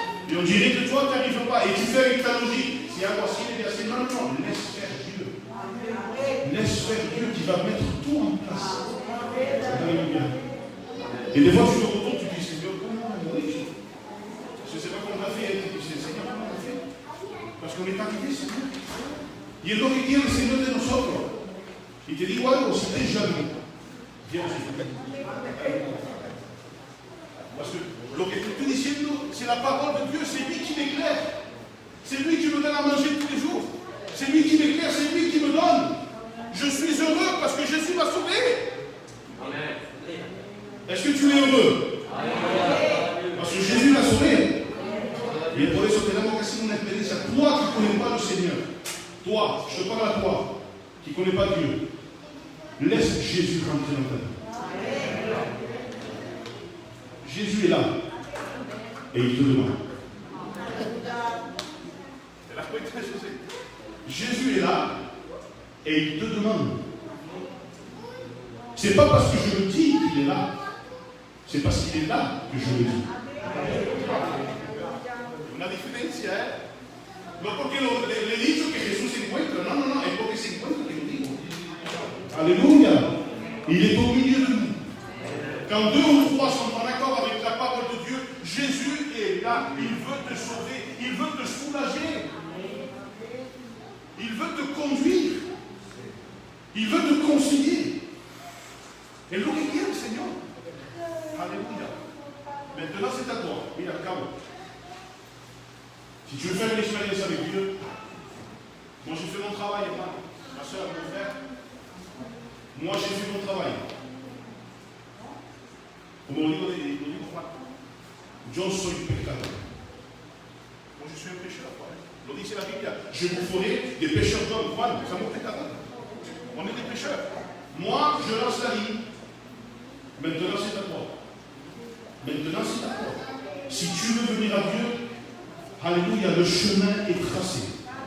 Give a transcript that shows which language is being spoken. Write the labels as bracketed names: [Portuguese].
[French] Et on dirait que toi, tu n'arrives pas. Et tu fais avec ta logique. Si un voici, il est assez non, non, laisse faire Dieu. Laisse faire Dieu qui va mettre tout en place. Alléluia. Et des fois, tu te retournes, tu dis, Seigneur, comment on va faire? Je ne sais pas comment on a fait. Tu dis, Seigneur, comment on a fait? Parce qu'on est arrivé, Seigneur. [Spanish] Y es lo que quiere el Señor de nosotros. Y te digo algo, [French] si t'es jeune, viens aujourd'hui. Parce que [Spanish] lo que te estoy diciendo, [French] c'est la parole de Dieu, c'est lui qui m'éclaire. C'est lui qui me donne à manger tous les jours. C'est lui qui m'éclaire, c'est lui qui me donne. Je suis heureux parce que Jésus m'a sauvé. Amen. Est-ce que tu es heureux? Amen. Parce que Jésus m'a sauvé. [Spanish] Et por eso tenemos que hacer una experiencia. [French] Toi qui ne connais pas le Seigneur, toi, je te parle à toi, qui ne connais pas Dieu, laisse Jésus rentrer dans ta vie. Jésus est là et il te demande. Jésus est là et il te demande. C'est pas parce que je le dis qu'il est là, c'est parce qu'il est là que je le dis. [Spanish] Una diferencia, no porque le he dicho que Jesús se encuentra, no, no, no, es porque se encuentra que lo digo. [French] Alléluia. Il est au milieu de nous. Quand deux ou trois sont en accord avec la parole de Dieu, Jésus est là. Il veut te sauver. Il veut te soulager. Il veut te conduire. Il veut te concilier. [Spanish] Et lo que quiere el Señor. [French] Alléluia. Maintenant, c'est à toi. [Spanish] Mira, acabo. [French] Si tu veux faire une expérience avec Dieu, moi j'ai fait mon travail, ma soeur, mon frère. Moi j'ai fait mon travail. [Spanish] Como lo digo Juan, yo soy pecador. [French] Moi je suis un pécheur. [Spanish] Lo dice la Bible. [French] Je vous ferai des pécheurs d'hommes. Juan, nous sommes pécheurs. On est des pécheurs. Moi je lance la ligne. Maintenant c'est à toi. Maintenant c'est à toi. Si tu veux venir à Dieu, alléluia, le chemin est tracé.